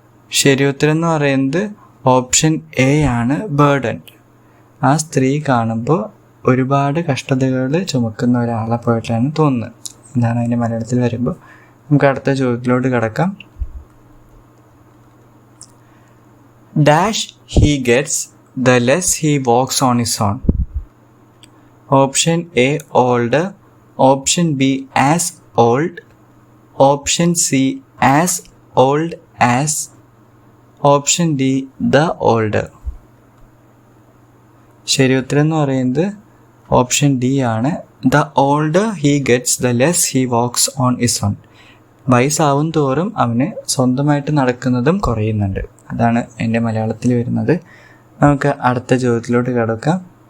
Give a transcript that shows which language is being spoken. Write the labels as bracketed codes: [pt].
[ml] ശരി ഉത്തരം എന്ന് പറയുന്നത് ഓപ്ഷൻ എ ആണ്, ബർഡൻ. ആ സ്ത്രീ കാണുമ്പോൾ ഒരുപാട് കഷ്ടതകൾ ചുമക്കുന്ന ഒരാളെ പോയിട്ടാണ് തോന്നുന്നത്. എന്താണ് അതിൻ്റെ മലയാളത്തിൽ വരുമ്പോൾ. നമുക്ക് അടുത്ത ചോദ്യത്തിലോട്ട് കിടക്കാം. [en] dash he gets the less he walks on his own. Option A older, option B as old, option C as old as, option D the older. [ml] ശരി ഉത്തരം എന്ന് പറയുന്നത് ഓപ്ഷൻ ഡി ആണ്. [en] The older he gets the less he walks on is on. [ml] വയസ്സാവും തോറും അവന് സ്വന്തമായിട്ട് നടക്കുന്നതും കുറയുന്നുണ്ട്. അതാണ് എൻ്റെ മലയാളത്തിൽ വരുന്നത്. നമുക്ക് അടുത്ത ചോദ്യത്തിലോട്ട് കിടക്കാം.